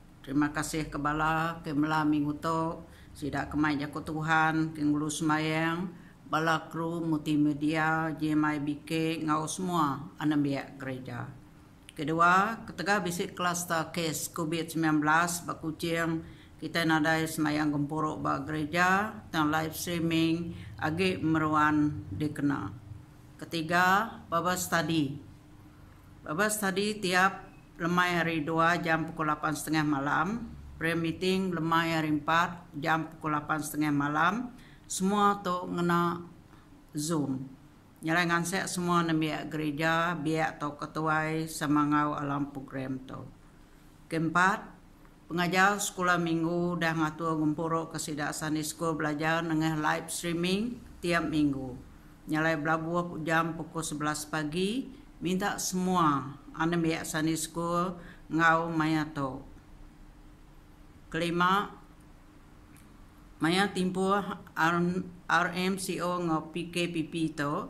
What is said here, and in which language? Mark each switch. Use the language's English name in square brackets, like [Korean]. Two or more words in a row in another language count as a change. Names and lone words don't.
[Iban] Terima kasih ke bala ke mela minggu tu sidak kemai jaku Tuhan ke ngulu sembahyang bala kru multimedia GMIBK ngau semua anak biak gereja. Kedua, ketika bisik kluster kes COVID-19 bakucing kita nadai semayang gempuruk ba gereja dan [English] live streaming [Iban] agi meruan dikena. Ketiga, [English] Baba study. Baba study [Iban] tiap lemai hari 2 jam pukul 8.30 malam. [English] Prayer meeting [Iban] lemai hari 4 jam pukul 8.30 malam. Semua tu ngena Zoom. Nyalai ngansek semua na biak gereja, biak atau ketuai semangau alam program tu. Keempat, pengajar sekolah minggu dah ngatur gempuruk kesidak [English] Sunday School [Iban] belajar dengan [English] live streaming [Iban] tiap minggu. Nyalai belabuh jam pukul 11 pagi, minta semua anda biak [English] Sunday School [Iban] ngau maya tu. Kelima, maya timpuh RMCO ngau PKPP tu.